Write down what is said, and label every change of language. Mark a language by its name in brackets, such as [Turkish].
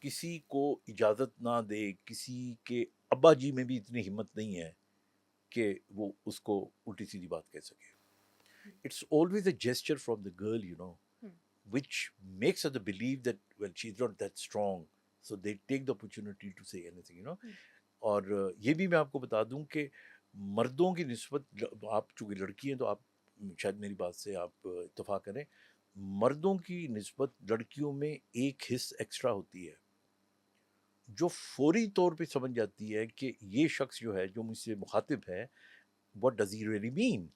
[Hindi] किसी को इजाज़त ना दे, किसी के अब्बा जी में भी इतनी हिम्मत नहीं है कि वो उसको उल्टी सीधी बात कह सके। हम्म, [English] It's always a gesture from the girl, hmm, which makes her believe that, well, she's not that strong, so they take the opportunity to say anything. हम्म, [Hindi] और ये भी मैं आपको बता दूं कि मर्दों की निस्बत, आप चूँकि लड़की हैं तो आप शायद मेरी बात से आप इत्तेफाक करें, मर्दों की निस्बत लड़कियों में एक हिस्स एक्स्ट्रा होती है, जो फौरी तौर पे समझ जाती है कि ये शख्स जो है, जो मुझसे मुखातिब है, [English] what does he really mean,